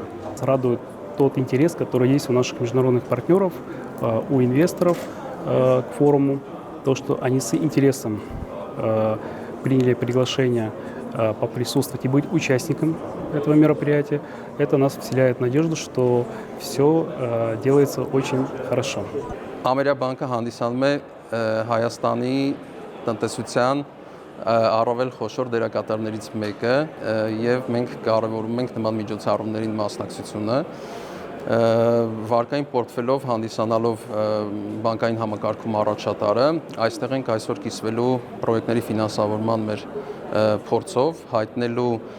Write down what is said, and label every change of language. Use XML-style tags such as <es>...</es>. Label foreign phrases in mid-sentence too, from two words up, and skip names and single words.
<ru>Радует тот интерес, который есть у наших международных партнеров, у инвесторов к форуму, то, что они с интересом приняли приглашение поприсутствовать и быть участником этого мероприятия. Это нас вселяет надежду, что все делается очень хорошо.</ru> <hy>Ամերիաբանկը հանդիսանում է Հայաստանի տնտեսության առավել խոշոր դերակատարներից մեկը եւ մենք կարևորում ենք նման միջոցառումներին մասնակցությունը վարկային պորտֆելով հանդիսանալով բանկային համակարգում առաջատարը այստեղ ենք այսօր կիսվելու պրոյեկտների ֆինանսավորման մեր փորձով հայտնելու</hy>